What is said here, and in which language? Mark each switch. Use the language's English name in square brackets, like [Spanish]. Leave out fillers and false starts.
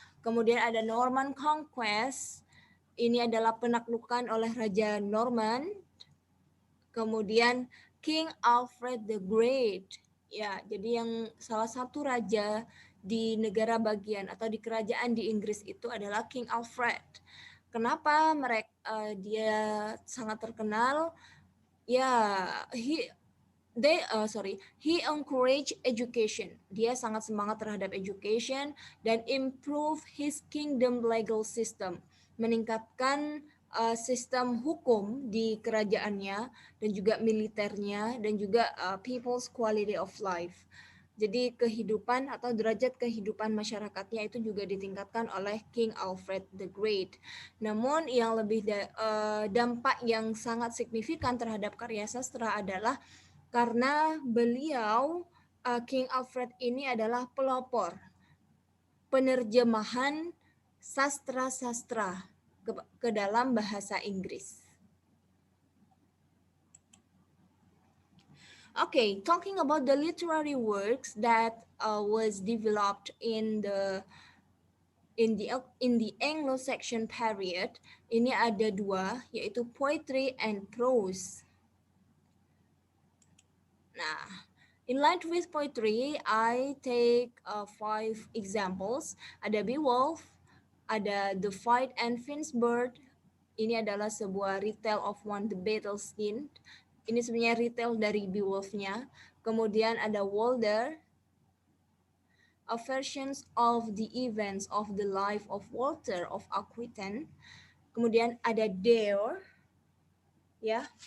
[Indonesian] Kemudian ada Norman Conquest. Ini adalah penaklukan oleh Raja Norman. Kemudian King Alfred the Great. Ya, jadi yang salah satu raja di negara bagian atau di kerajaan di Inggris itu adalah King Alfred. Kenapa dia sangat terkenal? [English] Ya, he encouraged education. [Indonesian] Dia sangat semangat terhadap education dan [English] improve his kingdom legal system, [Indonesian] meningkatkan sistem hukum di kerajaannya dan juga militernya dan juga [English] people's quality of life. [Indonesian] Jadi kehidupan atau derajat kehidupan masyarakatnya itu juga ditingkatkan oleh King Alfred the Great. Namun yang lebih dampak yang sangat signifikan terhadap karya sastra adalah karena beliau King Alfred ini adalah pelopor penerjemahan sastra-sastra ke dalam bahasa Inggris. [English] Okay, talking about the literary works that was developed in the Anglo-Saxon period, [Indonesian] ini ada 2, yaitu [English] poetry and prose. Nah, in line with poetry, I take 5 examples. [Indonesian] Ada Beowulf, ada The Fight and Finnsburg. Ini adalah sebuah [English] retell of one the battle scene. [Indonesian] Ini sebenarnya retell dari Beowulf-nya. Kemudian ada Walder, [English] a versions of the events of the life of Walter of Aquitaine. [Indonesian] Kemudian ada Dare, ya.